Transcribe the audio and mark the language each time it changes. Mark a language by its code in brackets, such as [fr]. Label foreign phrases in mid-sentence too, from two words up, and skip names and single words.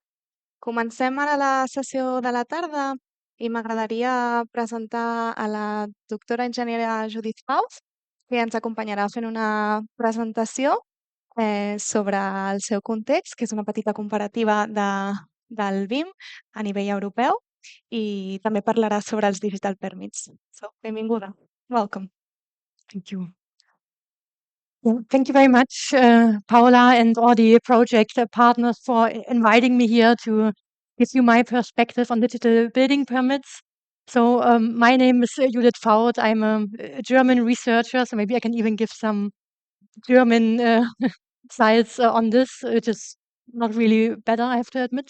[ca] Comencem ara la sessió de la tarda i m'agradaria presentar a la doctora enginyera Judith Paus, que ens acompanyarà fent una presentació sobre el seu context, que és una petita comparativa del BIM a nivell europeu, i també parlarà sobre els [en] digital permits. [ca] So, benvinguda. Welcome. [en] Thank you. Yeah, thank you very much, Paula, and all the project partners for inviting me here to give you my perspective on digital building permits. So my name is Judith Faut. I'm a German researcher, so maybe I can even give some German sides on this, which is not really better, I have to admit.